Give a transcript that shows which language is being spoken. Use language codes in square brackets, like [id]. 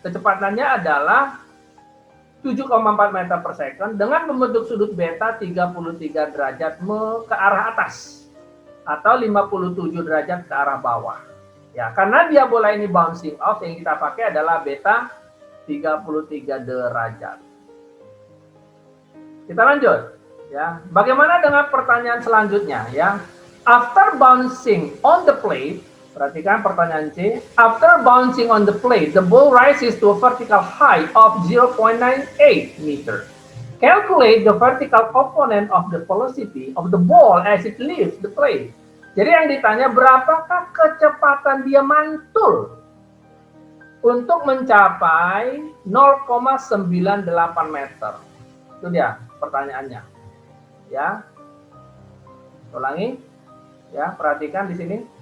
[id] Kecepatannya adalah 7,4 meter per second dengan membentuk sudut beta 33 derajat ke arah atas atau 57 derajat ke arah bawah. Ya, karena dia bola ini [en] bouncing off, [id] yang kita pakai adalah beta 33 derajat. Kita lanjut ya. Bagaimana dengan pertanyaan selanjutnya ya? [en] After bouncing on the plate, [id] perhatikan pertanyaan C. [en] After bouncing on the plate, the ball rises to a vertical height of 0.98 meter. Calculate the vertical component of the velocity of the ball as it leaves the plate. [id] Jadi yang ditanya, berapakah kecepatan dia mantul untuk mencapai 0,98 meter? Itu dia pertanyaannya. Ya. Ulangi. Ya, perhatikan di sini.